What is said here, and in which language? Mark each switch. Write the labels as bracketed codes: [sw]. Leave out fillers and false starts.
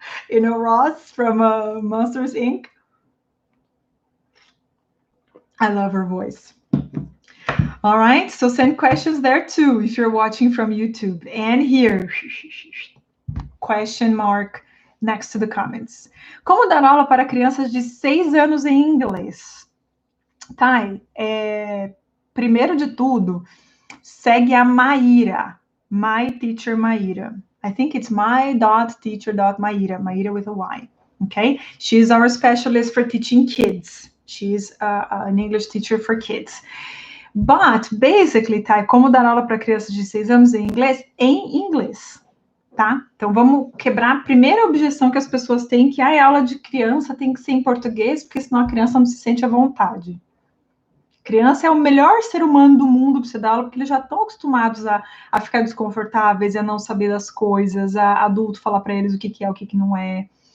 [en] Ross from Monsters Inc. I love her voice. All right, so send questions there too if you're watching from YouTube. And here, question mark next to the comments. [pt] Como dar aula para crianças de 6 anos em inglês? Thay, primeiro de tudo, segue a Maíra, My Teacher Maíra. [en] I think it's my.teacher.maíra, Maíra with a Y, okay? She's our specialist for teaching kids. She's an English teacher for kids. But, basically, [pt] Thay, como dar aula para crianças de 6 anos em inglês, tá? Então, vamos quebrar a primeira objeção que as pessoas têm, que a aula de criança tem que ser em português, porque senão a criança não se sente à vontade. Criança é o melhor ser humano do mundo para você dar aula, porque eles já estão acostumados a ficar desconfortáveis, a não saber das coisas, a adulto falar para eles o que é, o que não é.